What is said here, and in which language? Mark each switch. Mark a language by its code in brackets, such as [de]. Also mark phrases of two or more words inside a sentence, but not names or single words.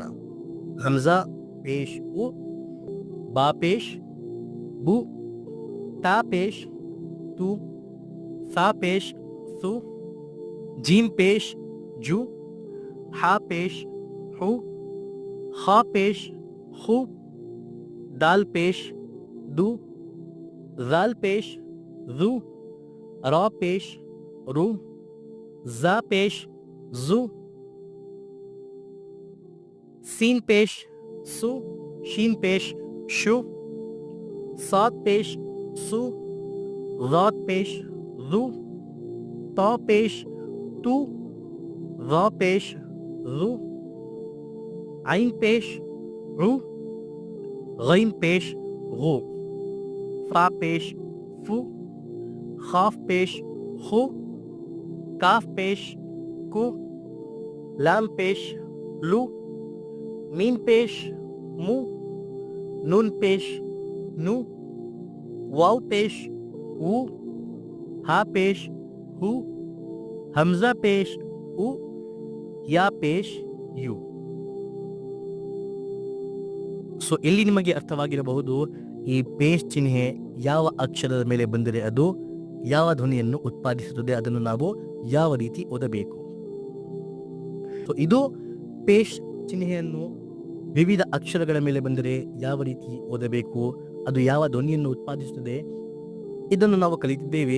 [ur] ہمزہ پیش اُ، با پیش بُ، تا پیش تُ، ثا پیش ثُ، جیم پیش جُ، حا پیش حُ، خا پیش خُ, دال پیش دُ، ذال پیش ذُ، را پیش رُ، زا پیش زُ, سین پیش سُ، شین پیش شُ، صاد پیش صُ, رات پیش رُو، تا پیش تُ، را پیش رُ، عین پیش رُ، غین پیش گو، فا پیش فُ، قاف پیش قُ، کاف پیش کُ، لام پیش لُ، میم پیش مُ، نون پیش نُ، واؤ پیش اُ، ہا پیش ہُ، ہمزہ پیش اُ، یا پیش یُ. [kn] ಸೊ ಇಲ್ಲಿ ನಿಮಗೆ ಅರ್ಥವಾಗಿರಬಹುದು ಈ ಪೇಶ್ ಚಿಹ್ನೆ ಯಾವ ಅಕ್ಷರದ ಮೇಲೆ ಬಂದರೆ ಅದು ಯಾವ ಧ್ವನಿಯನ್ನು ಉತ್ಪಾದಿಸುತ್ತದೆ, ಅದನ್ನು ನಾವು ಯಾವ ರೀತಿ ಓದಬೇಕು. ಸೊ ಇದು ಪೇಶ್ ಚಿಹ್ನೆಯನ್ನು ವಿವಿಧ ಅಕ್ಷರಗಳ ಮೇಲೆ ಬಂದರೆ ಯಾವ ರೀತಿ ಓದಬೇಕು, ಅದು ಯಾವ ಧ್ವನಿಯನ್ನು ಉತ್ಪಾದಿಸುತ್ತದೆ, ಇದನ್ನು ನಾವು ಕಲಿತಿದ್ದೇವೆ.